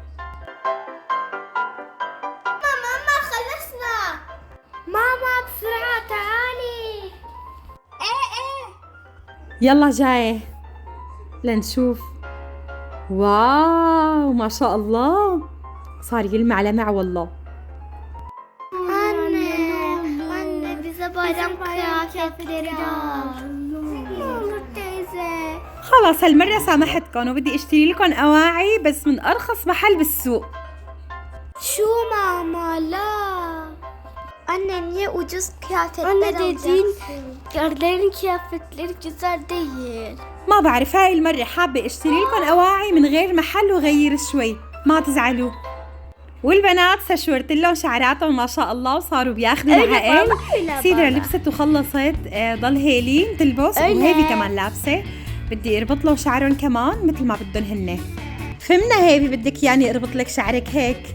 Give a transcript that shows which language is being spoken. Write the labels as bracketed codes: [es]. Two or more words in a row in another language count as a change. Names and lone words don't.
[ar] ماما خلصنا. ماما بسرعة تعالي. ايه يلا جاي لنشوف. واو ما شاء الله صار يلمع لمع والله. [tr] Anne bize bayram kıyafetleri al. Ne olur teyze. [ar] خلص هالمرة سامحتكم وبدي اشتري لكم اواعي بس من ارخص محل بالسوق. Şu mama la. [tr] Anne niye ucuz kıyafetler alacaksın? Gördüğün kıyafetleri güzel değil. [ar] ما بعرف هاي المرة حابة اشتري لكم اواعي من غير محل وغير شوي، ما تزعلوا. والبنات سشورت لهم شعراتهم ما شاء الله وصاروا بياخذوا العقل. سيدرا لبست وخلصت، ضل هيلين تلبس وهيبي كمان لابسة. بدي اربط لهم شعرهم كمان مثل ما بدهم هن. فهمنا هيبي بدك يعني اربط لك شعرك هيك.